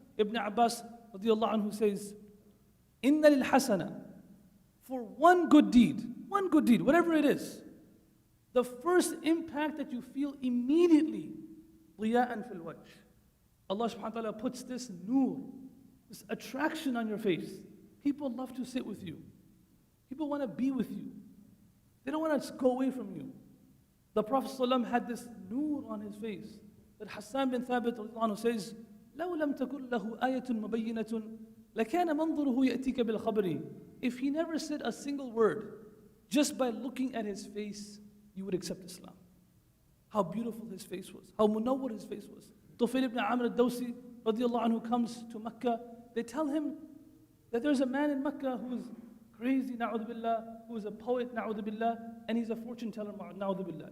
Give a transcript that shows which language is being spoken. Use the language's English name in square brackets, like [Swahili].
[English] Ibn Abbas radiallahu anhu says, [Arabic] Inna lil hasana, [English] for one good deed, whatever it is, the first impact that you feel immediately, [Arabic] ضِيَاءً fil wajh. [English] Allah subhanahu wa ta'ala puts this nur, this attraction on your face. People love to sit with you. People want to be with you. They don't want to go away from you. The Prophet ﷺ had this nur on his face. [Arabic] That Hassan bin Thabit says, لَوْ لَمْ تَكُنْ لَهُ آيَةٌ مُبَيِّنَةٌ لَكَانَ مَنْظُرُهُ يَأْتِيكَ بِالْخَبْرِ. [English] If he never said a single word, just by looking at his face, you would accept Islam. How beautiful his face was. How munawwar his face was. Tufail ibn Amr al-Dawsi radiallahu anhu comes to Mecca. They tell him that there's a man in Mecca who is crazy, na'udhu billah, who is a poet, na'udhu billah, and he's a fortune teller, na'udhu billah.